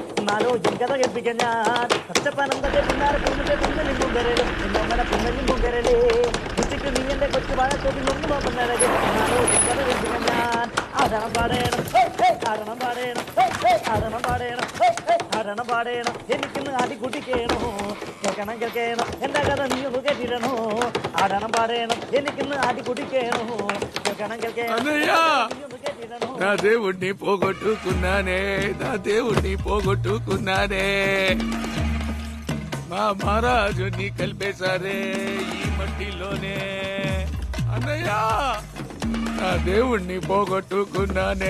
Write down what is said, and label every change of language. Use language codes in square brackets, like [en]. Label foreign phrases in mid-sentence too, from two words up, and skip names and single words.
[ml] എന്നാലോ എൻ കഥ കേൾപ്പിക്കാൻ ഞാൻ പച്ചപ്പനന്തത്തെ പുന്നാര പൂമുത്തെ പുന്നലിം പുങ്കരളെ എന്നോമന പുന്നലിം പുങ്കരളെ ഉച്ചയ്ക്ക് നീ എന്റെ കൊച്ചു വാഴത്തോപ്പിൽ ഒന്ന് വാപ്പുന്നഴകെ എന്നാലോ എൻ കഥ കേൾപ്പിക്കാൻ ഞാൻ ആടണം പാടേണം ആടണം പാടേണം ആടണം പാടേണം ആടണം പാടേണം എനിക്കിന്ന് ആടി കുടിക്കേണോ കേൾക്കണം കേൾക്കണം എന്റെ കഥ നീ ഒന്ന് കേട്ടിരണോ ആടണം പാടേണം എനിക്കിന്ന് ആടി కుడికేను [te] నా దేవుణ్ణి పోగొట్టుకున్నానే, నా దేవుణ్ణి పోగొట్టుకున్నానే. మా మహారాజుని కలిపేశారే ఈ మట్టిలోనే. అన్నయ్య, నా దేవుణ్ణి పోగొట్టుకున్నానే.